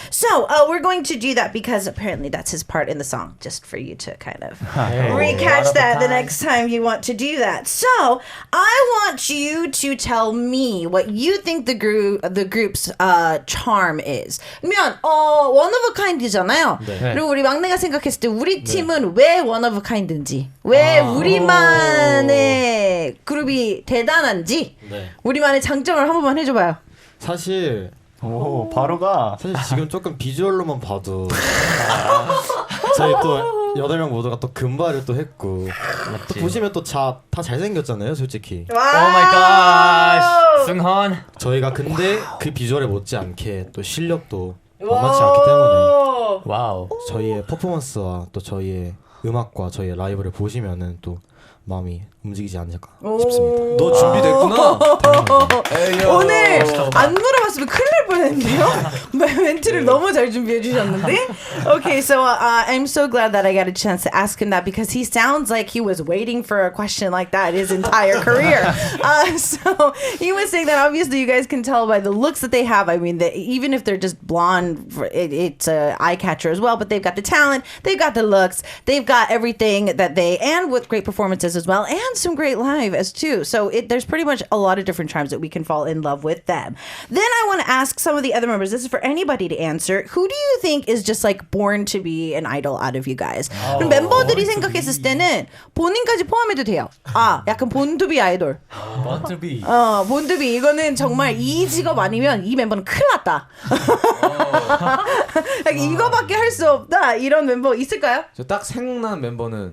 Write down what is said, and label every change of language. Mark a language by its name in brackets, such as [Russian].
[English] So we're going to do that because apparently that's his part in the song, just for you to kind of recatch that the next time you want to do that. So I want you to tell me what you think the group's charm is. [Korean] 그러면 [English] one of a kind [Korean] 이잖아요. 그리고 우리 막내가 생각했을 때 우리 팀은 왜 [English] one of a kind [Korean] 인지, 왜 우리만의 그룹이 대단한지, 우리만의 장점을 한 번만 해줘봐요. 사실 바로가 사실 지금 조금 비주얼로만 봐도 저희 또 8명 모두가 또 금발을 또 했고 또 보시면 또 다 잘생겼잖아요, 솔직히. [English] 오 마이 갓. 승헌. [Korean] 저희가 근데 그 비주얼에 못지않게 또 실력도 만만치 않기 때문에 와우. 저희의 퍼포먼스와 또 저희의 음악과 저희의 라이브를 보시면은 또 마음이 움직이지 않을까 싶습니다. 너 준비됐구나. 오늘 안 물어봤으면 큰일 날 뻔했는데요. 멘트를 너무 잘 준비해 주셨는데. [English] Okay, so I'm so glad that I got a chance to ask him that because he sounds like he was waiting for a question like that his entire career. So he was saying that obviously you guys can tell by the looks that they have. I mean, even if they're just blonde, it's an eye catcher as well. But they've got the talent, they've got the looks, they've got everything that and with great performances as well, and some great live as too. So there's pretty much a lot of different times that we can fall in love with them. Then I want to ask some of the other members, this is for anybody to answer, who do you think is just like born to be an idol out of you guys? [Korean] 그럼 멤버들이 생각했을 때는 본인까지 포함해도 돼요. 약간 본투비 아이돌. 본투비. 본투비. 이거는 정말 이 직업 아니면 이 멤버는 큰일 났다. 이거밖에 할 수 없다. 이런 멤버 있을까요? 저 딱 생각나는 멤버는